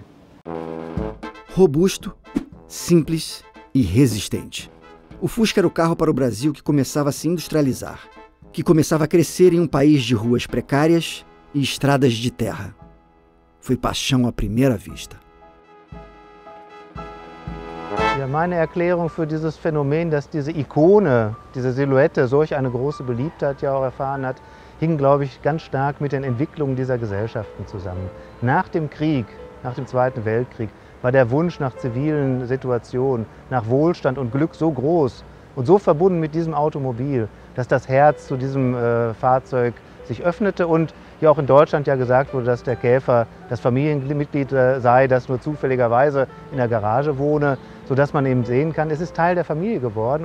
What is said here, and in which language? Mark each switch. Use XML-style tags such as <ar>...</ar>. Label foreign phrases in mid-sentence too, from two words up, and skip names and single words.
<pt>Robusto, simples e resistente. O Fusca era o carro para o Brasil que começava a se industrializar, que começava a crescer em um país de ruas precárias e estradas de terra. Foi paixão à primeira vista.</pt> <de>Ja, meine Erklärung für dieses Phänomen, dass diese Ikone, diese Silhouette solch eine große Beliebtheit ja auch erfahren hat, hing, glaube ich, ganz stark mit den Entwicklungen dieser Gesellschaften zusammen. Nach dem Krieg, nach dem Zweiten Weltkrieg, war der Wunsch nach zivilen Situationen, nach Wohlstand und Glück so groß und so verbunden mit diesem Automobil, dass das Herz zu diesem Fahrzeug sich öffnete und ja auch in Deutschland ja gesagt wurde, dass der Käfer das Familienmitglied sei, das nur zufälligerweise in der Garage wohne, sodass man eben sehen kann, es ist Teil der Familie geworden.</de>